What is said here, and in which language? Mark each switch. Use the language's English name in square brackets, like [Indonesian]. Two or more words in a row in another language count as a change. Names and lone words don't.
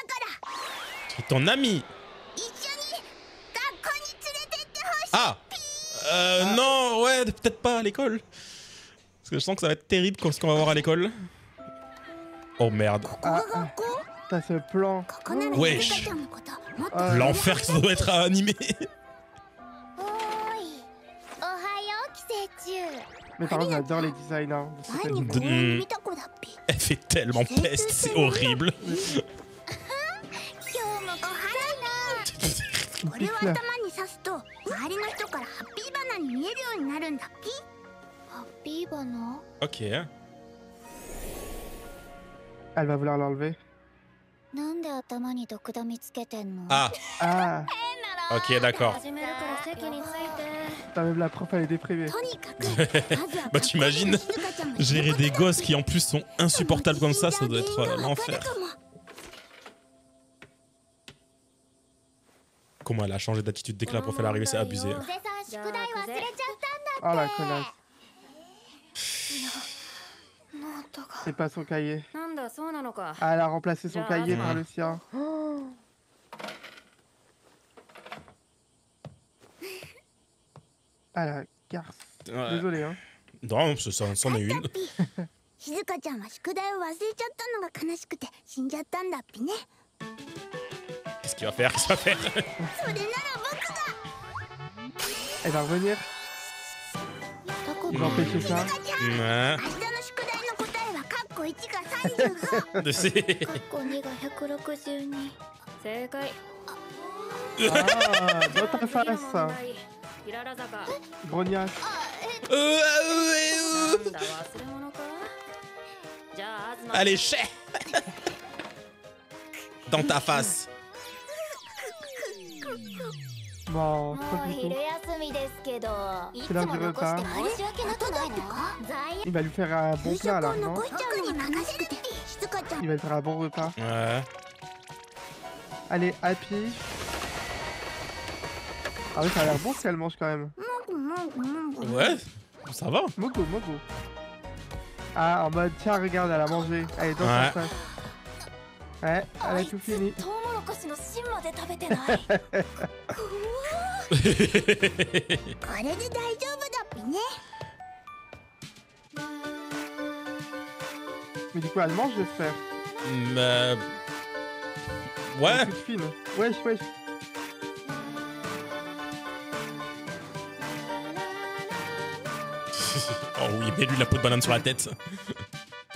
[French] C'est ton ami. [Japanese] 一緒に学校に連れてってほしい。 [French] Ah. Non, ouais, peut-être pas à l'école. Parce que je sens que ça va être terrible ce qu'on va voir à l'école. Oh merde. [Japanese] ここが学校？ [French] T'as ce plan. [Japanese] ここなら [French] Wesh. [Japanese] 静香ちゃんのこともっと [French] Ah. L'enfer que ça doit être à animer. [Japanese] おーいおはよう寄生虫 [French] Mais par contre, j'adore les designs, hein, de ce [Japanese] 前に [French] film. [Japanese] 公園に見た子だっぴ。 [French] Elle fait tellement peste, c'est horrible. [Japanese] 今日もおはよう。これを頭に刺すと周りの人からハッピー花に見えるようになるんだっぴ。ハッピー花 [French] Ok. Elle va vouloir l'enlever. [Japanese] なんで頭に毒ダミつけてんの [French] Ah, Ah, ok, d'accord. [Japanese] 始めるから席について [French] t'as même la prof, elle est déprimée. [Japanese] とにかくまずは [French] Bah, t'imagines [Japanese] 静香ちゃんが [French] Gérer des gosses qui en plus sont insupportables comme ça doit être l'enfer. Comment elle a changé d'attitude dès que la prof elle est arrivée, c'est abusé. [Japanese] 小瀬さん宿題忘れちゃったんだって [French] Oh la connasse. [Japanese] ノートが [French] C'est pas son cahier. [Japanese] なんだそうなのか [French] Ah, elle a remplacé son Ah, cahier ah. par le sien. Ah la garce. Ouais. Désolé, hein. Non, c'en est une. [Japanese] 静香ちゃんは宿題を忘れちゃったのが悲しくて死んじゃったんだっぴね。 [French] Qu'est-ce qu'il va faire? Qu'est-ce qu'il va faire? [Japanese] それなら僕が [French] Elle va revenir. [Japanese] タコ [French] Il [Japanese] ピ [French] va [Japanese] ー [French] empêcher ça. Ouais. [Japanese] 明日の宿題の答えはカッコ1が35。 [French] C'est- [Japanese] カッコ2が162 正解 [French] Ah, dans ta [Japanese] 次の [French] face, [Japanese] 問 [French] ça. [Japanese] 題平良坂 [French] Grognasse. [Japanese] なんだ忘れ物かじゃあ東 [French] Allez, chais! Dans ta face. Bon, [Japanese] も [French] trop [Japanese] う [French] du [Japanese] 昼 [French] tout. [Japanese] 休みですけどいつ [French] C'est l'heure [Japanese] も [French] du [Japanese] 残して [French] repas. [Japanese] 申し訳なくないの罪 [French] Il va lui faire un bon [Japanese] 給 [French] plat [Japanese] 食 [French] là, [Japanese] を [French] non [Japanese] 残しちゃうのが悲しくて静香ちゃん [French] Il va lui faire un bon repas. Ouais. Allez, Happy. Ah oui, ça a l'air bon ce qu'elle mange quand même. Ouais, ça va. Mogo, Mogo. Ah, en mode, tiens, regarde, elle a mangé. Elle est dans Ouais. sa face. Ouais, elle a tout fini. [Japanese] トウモロコシの芯まで食べてないこれで大丈夫だっぴね。 [French] Mais du coup, elle mange, j'espère. Mais... Ouais. Elle est toute fine. Wesh, wesh. Oh oui, mets-lui la peau de banane sur la tête.